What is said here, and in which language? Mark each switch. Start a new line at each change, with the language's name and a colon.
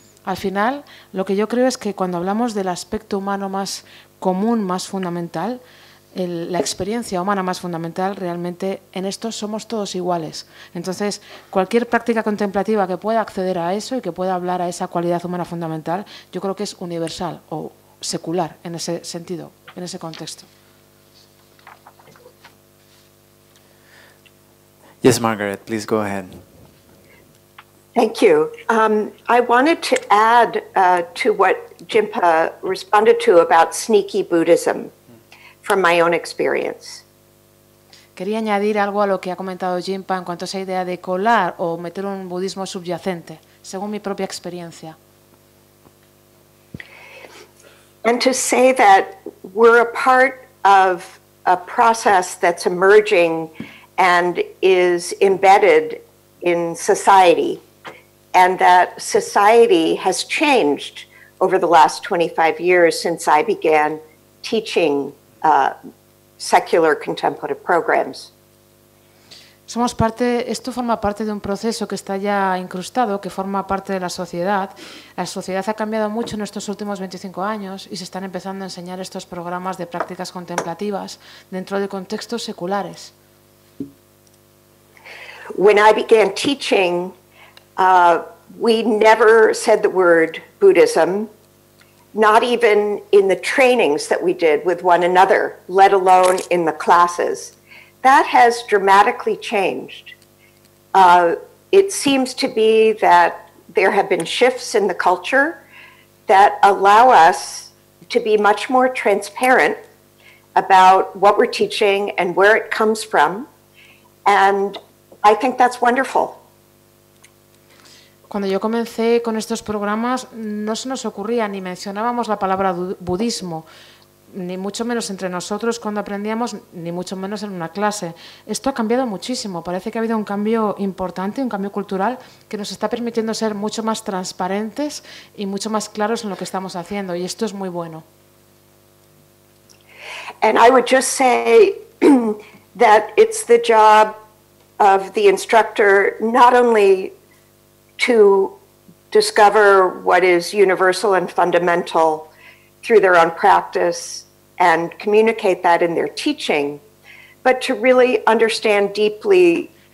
Spanish: Al final, lo que yo creo es que cuando hablamos del aspecto humano más común, más fundamental, la experiencia humana más fundamental, realmente en esto somos todos iguales. Entonces, cualquier práctica contemplativa que pueda acceder a eso y que pueda hablar a esa cualidad humana fundamental, yo creo que es universal o secular en ese sentido, en ese contexto.
English: Yes, Margaret, please go ahead. Thank you. I wanted to add to what Jinpa responded to about sneaky Buddhism from my own experience.
Spanish: Quería añadir algo a lo que ha comentado Jinpa en cuanto a esa idea de colar o meter un budismo subyacente, según mi propia experiencia.
English: And to say that we're a part of a process that's emerging and is embedded in society, and that society has changed over the last 25 years since I began teaching secular contemplative programs.
Spanish: Somos parte, esto forma parte de un proceso que está ya incrustado, que forma parte de la sociedad. La sociedad ha cambiado mucho en estos últimos 25 años y se están empezando a enseñar estos programas de prácticas contemplativas dentro de contextos seculares.
English: When I began teaching, we never said the word Buddhism, not even in the trainings that we did with one another, let alone in the classes. That has dramatically changed. It seems to be that there have been shifts in the culture that allow us to be much more transparent about what we're teaching and where it comes from. And I think that's wonderful.
Spanish: Cuando yo comencé con estos programas no se nos ocurría ni mencionábamos la palabra budismo, ni mucho menos entre nosotros cuando aprendíamos, ni mucho menos en una clase. Esto ha cambiado muchísimo. Parece que ha habido un cambio importante, un cambio cultural que nos está permitiendo ser mucho más transparentes y mucho más claros en lo que estamos haciendo, y esto es muy bueno.
English: And I would just say that it's the job of the instructor not only to discover what is universal and fundamental through their own practice and communicate that in their teaching, but to really understand deeply